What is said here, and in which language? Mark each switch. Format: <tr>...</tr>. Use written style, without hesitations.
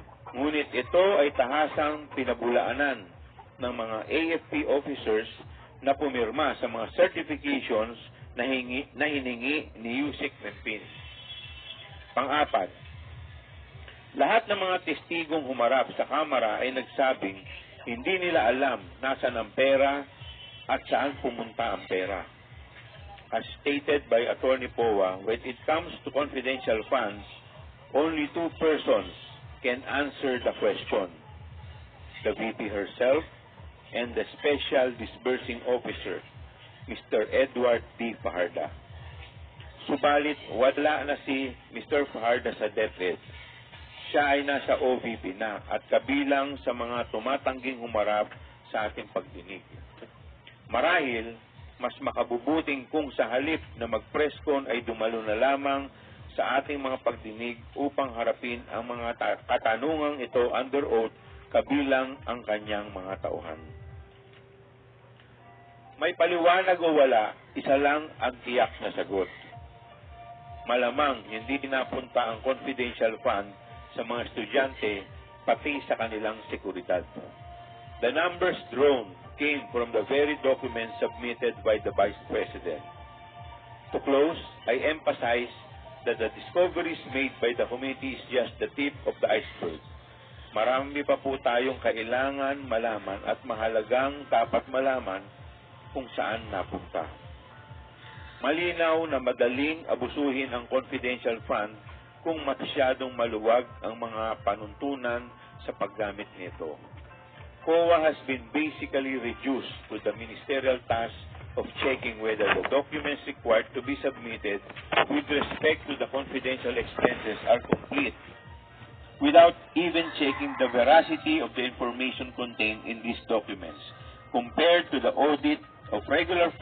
<tl>Ngunit ito ay tahasang pinabulaanan ng mga AFP officers na pumirma sa mga certifications na hiningi ni Yusek Mempin. Pang-apat, lahat ng mga testigong humarap sa kamera ay nagsabing hindi nila alam nasaan ang pera at saan pumunta ang pera.</tl> <en>As stated by Attorney Poa, when it comes to confidential funds, only two persons can answer the question: the VP herself and the Special Disbursing Officer, Mr.</en> <tl>Edward D. Fajarda. Subalit, wala na si Mr. Fajarda sa DepEd. Siya ay nasa OVP na at kabilang sa mga tumatangging humarap sa ating pagdinig. Marahil, mas makabubuting kung sa halip na mag-presscon ay dumalo na lamang sa ating mga pagdinig upang harapin ang mga katanungang ito</tl> <en>under oath</en> <tl>kabilang ang kanyang mga tauhan. May paliwanag o wala, isa lang ang tiyak na sagot. Malamang hindi napunta ang confidential fund sa mga estudyante pati sa kanilang seguridad.</tl> <en>The numbers drawn came from the very documents submitted by the Vice President. To close, I emphasize that the discoveries made by the committee is just the tip of the iceberg.</en> <tl>Marami pa po tayong kailangan malaman at mahalagang dapat malaman kung saan napunta. Malinaw na madaling abusuhin ang confidential fund kung masyadong maluwag ang mga panuntunan sa paggamit nito.</tl> <en>COA has been basically reduced to the ministerial task of checking whether the documents required to be submitted with respect to the confidential expenses are complete, without even checking the veracity of the information contained in these documents, compared to the audit of regular</en>